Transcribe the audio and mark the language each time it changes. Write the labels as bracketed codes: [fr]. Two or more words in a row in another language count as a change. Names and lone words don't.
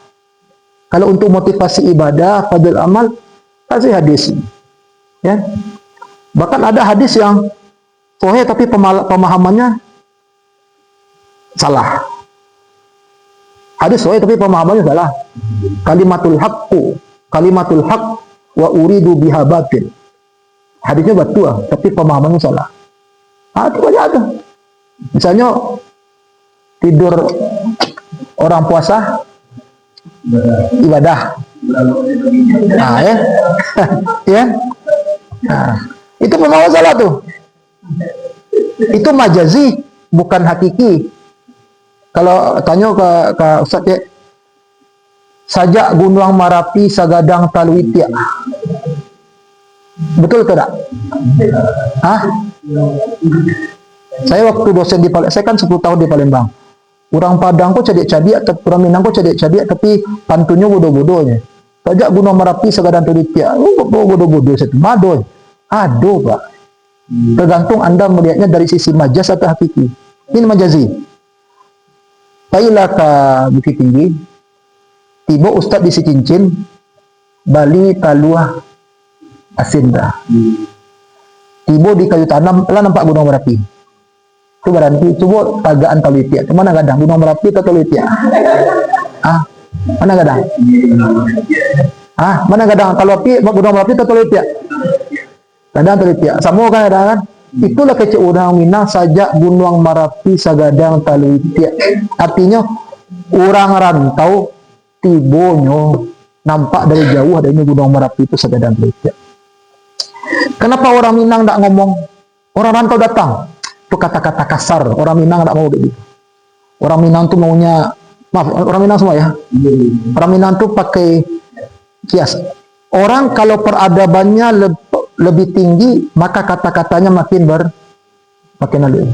[id] Kalau untuk motivasi ibadah, fadil amal, kasih hadis. Ya. Bahkan ada hadis yang sahih tapi pemahamannya salah. Hadis sahih tapi pemahamannya salah. [ar] Kalimatul haq wa uridu biha batil. [id] Hadisnya betul tapi pemahamannya salah. Itu banyak ada. Misalnya tidur orang puasa ibadah. Ya. Ya. Itu pemahaman salah tuh. Itu majazi, bukan hakiki. Kalau tanya ke Ustaz ya, [min] sajak gunung Marapi sagadang talwitia. [id] Betul tidak? Saya waktu dosen di Palembang, saya kan 10 tahun di Palembang. Orang Padang [min] kok cadik-cadik, [id] orang Minang [min] kok cadik-cadik, [id] tapi pantunnya bodoh-bodohnya. [min] Sajak gunung Marapi sagadang talwitia. [id] Bodoh-bodoh itu madoy. Aduh, Pak. Tergantung Anda melihatnya dari sisi majas atau hakiki. Ini majazi. [min] Pailah ke Bukit Tinggi, tiba Ustadz di Cincin, Bali Taluah Asinda. [id] Tiba di Kayu Tanam, lah nampak Gunung Merapi. Itu berarti, coba tagaan Talwitia. [min] Mana gadang? [id] Gunung Merapi atau Talwitia? [min] Mana gadang? Mana gadang? [id] Kalau api, Gunung Merapi atau Talwitia? Gadang Talwitia. Sama kan ada kan? Itulah kecil orang Minang [min] sajak gunung Marapi sagadang talwitia. [id] Artinya orang rantau tibonyo nampak dari jauh adanya gunung Marapi itu [min] sagadang talwitia. [id] Kenapa orang Minang tidak ngomong? Orang rantau datang. Itu kata-kata kasar. Orang Minang tidak mau begitu. Orang Minang tuh maunya, maaf, orang Minang semua ya. Orang Minang tuh pakai kias. Orang kalau peradabannya lebih tinggi, maka kata-katanya makin halus.